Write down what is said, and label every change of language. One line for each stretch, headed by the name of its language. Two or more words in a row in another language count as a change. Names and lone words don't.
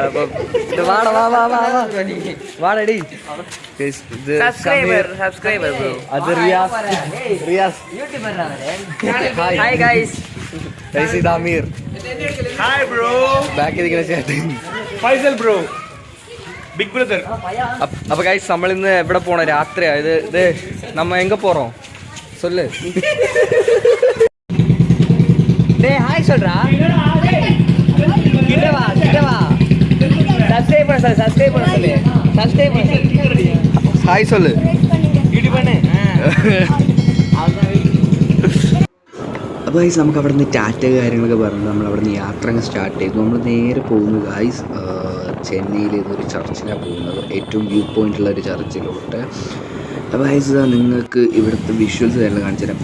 Malayalam: അപ്പൊ വാടടി അത് റിയാസ്. ഹായ് ഗൈസ്, ഇത് അമീർ. ഹായ് ബ്രോ. ബാക്കിൽ ഇരിക്കുന്ന ചേട്ടൻ ഫൈസൽ ബ്രോ, ബിഗ് ബ്രദർ. അപ്പൊ ഗൈസ് നമ്മൾ ഇന്ന് എവിടെ പോണ? രാത്രിയാ ഇത്
Tamil: நம்ம எங்க போறோம் சொல்லு. டேய் ஹாய் சொல்றா. கிட்ட வா சப்ஸ்கிரைப் பண்ணு ஹாய் சொல்லு. വീഡിയോ பண்ணு.
Malayalam: അപ്പോൾ ഗൈസ് നമുക്ക് അവിടെ നിന്ന് ടാറ്റ കാര്യങ്ങളൊക്കെ പറഞ്ഞ് നമ്മൾ അവിടെ നിന്ന് യാത്ര അങ്ങ് സ്റ്റാർട്ട് ചെയ്തു. നമ്മൾ നേരെ പോകുന്നത് ഗൈസ് ചെന്നൈയിൽ ഒരു ചർച്ചിലാണ് പോകുന്നത്, ഏറ്റവും വ്യൂ പോയിൻ്റുള്ള ഒരു ചർച്ചിലോട്ട്. അപ്പോൾ ഗൈസ് നിങ്ങൾക്ക് ഇവിടുത്തെ വിഷ്വൽസ് കാര്യങ്ങൾ കാണിച്ചു തരാം.